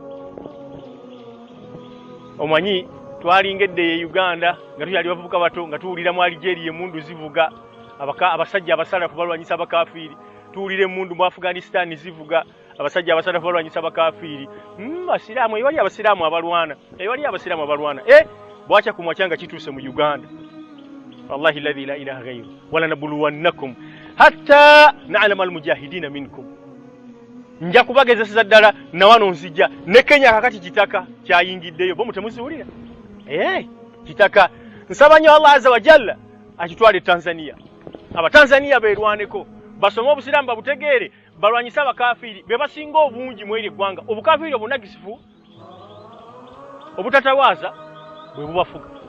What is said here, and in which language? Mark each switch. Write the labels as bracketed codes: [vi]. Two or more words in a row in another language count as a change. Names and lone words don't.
[lg] omanyi twalingedde ye Uganda nga tuyali bavubuka bato nga tuwulira mu Algeria emundu zivuga abasajja abasalafu balwanyisa abakafiri tuwulire emundu mu Afghanistan zivuga abasajja abasalafu balwanyisa abakafiri basiraamu ewali abasiraamu abalwana bwacha kumwachanga kituuse mu Uganda wallahi [ar] الذي لا إله غيره ولنبلونكم حتى نعلم المجاهدين منكم [lg] nja kubagezesa ddala na wano nzija ne Kenya kakati kitaka kyayingiddeyo bo mutemuziwulira kitaka nsaba nnyo Allah [ar] عز وجل [lg] akitwale Tanzania abatanzania beerwaneko basome obusiraamu babutegeere balwanyisa abakafiri be basinga obungi mu eggwanga obukafiri obunagisifu obutatawaaza bwe bubafuga